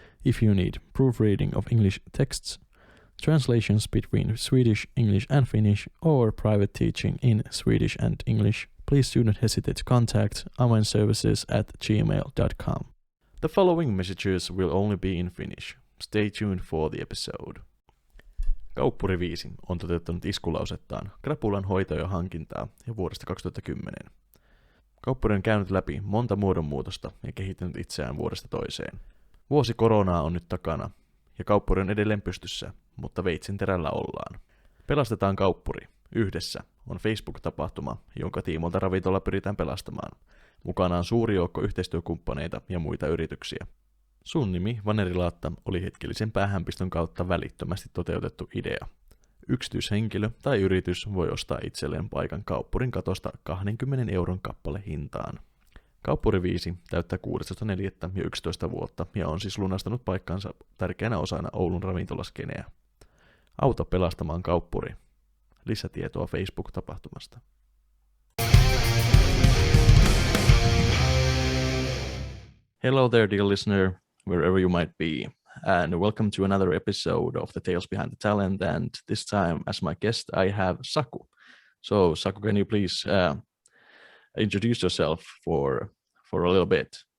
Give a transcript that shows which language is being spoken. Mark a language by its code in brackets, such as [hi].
[en] If you need proofreading of English texts, translations between Swedish, English and Finnish, or private teaching in Swedish and English, please do not hesitate to contact avainservices@gmail.com. The following messages will only be in Finnish. Stay tuned for the episode. [fi] Kauppuri 5 on toteuttanut iskulausettaan krapulan hoitoa ja hankintaa jo vuodesta 2010. Kauppuri on käynyt läpi monta muodonmuutosta ja kehittänyt itseään vuodesta toiseen. Vuosi koronaa on nyt takana ja kauppuri on edelleen pystyssä, mutta veitsen terällä ollaan. Pelastetaan kauppuri. Yhdessä on Facebook-tapahtuma, jonka tiimolta ravintola pyritään pelastamaan. Mukana on suuri joukko yhteistyökumppaneita ja muita yrityksiä. Sun nimi, Vanerilaatta, oli hetkellisen päähänpiston kautta välittömästi toteutettu idea. Yksityishenkilö tai yritys voi ostaa itselleen paikan kauppurin katosta 20 euron kappale hintaan. Kauppuri 5 täyttää 16.4. jo 11 vuotta ja on siis lunastanut paikkansa tärkeänä osana Oulun ravintolaskeneä. Auta pelastamaan kauppuri. Lisätietoa Facebook-tapahtumasta. [en] Hello there, dear listener, wherever you might be, and welcome to another episode of The Tales Behind the Talent, and this time as my guest I have Saku. So Saku, can you please introduce yourself for a little bit?